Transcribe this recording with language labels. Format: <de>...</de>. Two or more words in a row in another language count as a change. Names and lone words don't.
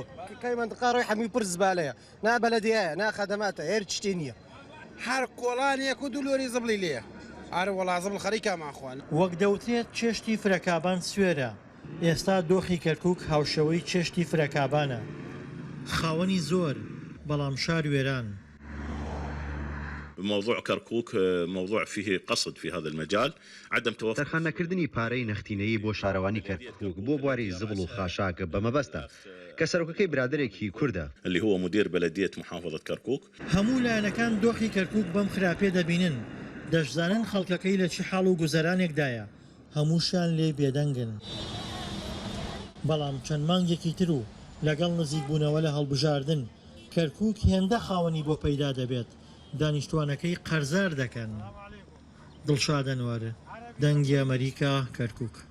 <ckb>کەی منطقە ڕۆی هەمووی پر زبالەیە نا بەلەدیایە نا خەدەماتە هێر چشتی نییە هەر کۆڵانێک و دوولۆری زبڵی لێە ئارە وەڵا زبڵ خەریکامان خوان وەک دەوترێت چێشتی فرەکابان سوێرە ئێستا دۆخی کەرکووک هاوشەوەی چێشتی فرەکابانە خاوەنی زۆر بەڵام شار وێران</ckb> <ar>موضوع كركوك موضوع فيه قصد في هذا المجال عدم توفر</ar> <ckb>تەرخانەکردنی پارەی نەختینەیی بۆ شارەوانی کەرکووک بۆ بواری زبڵ و خاشاک بەمەبەستە کە سەرۆکەکەی برادێکی کووردە</ckb> <ar>اللي هو مدير بلدية محافظة كركوك</ar> <ckb>هەموو لایەنەکان دۆخی کەرکووک بەم خراپێ دەبینن دەشزانن خەڵکەکەی لە چی حاڵ و گوزەرانێکدایە هەمووشیان لێ بێدەنگن بەڵام چەند مانگێکی تر و لەگەڵ نزیک بوونەوە لە هەڵبژاردن کەرکووک هێندە خاوەنی بۆ پەیدا دەبێت دانیشتوانەکەی قەرزار دەکەن دڵشادەنوارە دەنگی ئەمریکا کەرکووک</ckb>